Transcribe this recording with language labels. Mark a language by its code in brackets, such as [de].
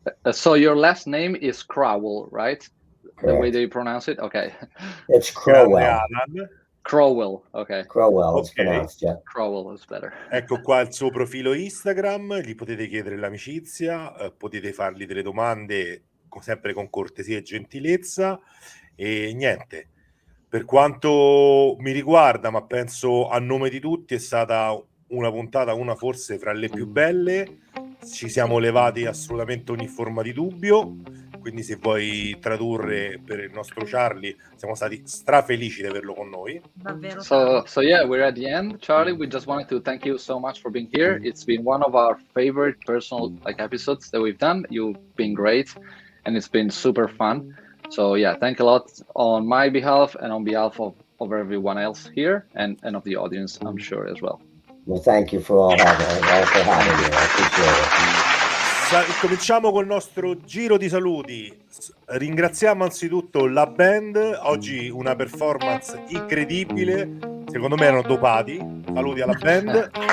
[en] So your last name is Croughwell, right? Correct. The way that you pronounce it? Okay. It's Croughwell. Croughwell, ok. Croughwell is pronounced, yeah. Croughwell is better. [it] Ecco qua il suo profilo Instagram, gli potete chiedere l'amicizia, potete fargli delle domande sempre con cortesia e gentilezza, e niente. Per quanto mi riguarda, ma penso a nome di tutti, è stata una puntata, una forse fra le più belle. Ci siamo levati assolutamente ogni forma di dubbio, quindi se vuoi tradurre per il nostro Charlie, siamo stati strafelici di averlo con noi. Davvero. [en] So yeah, we're at the end. Charlie, we just wanted to thank you so much for being here. It's been one of our favorite personal episodes that we've done. You've been great. and it's been super fun. So yeah, thank a lot on my behalf and on behalf of everyone else here and of the audience, I'm sure as well. Well, thank you for having me. I appreciate it. [it] Cominciamo col nostro giro di saluti. Ringraziamo anzitutto la band, oggi una performance incredibile, secondo me erano dopati. Saluti alla band.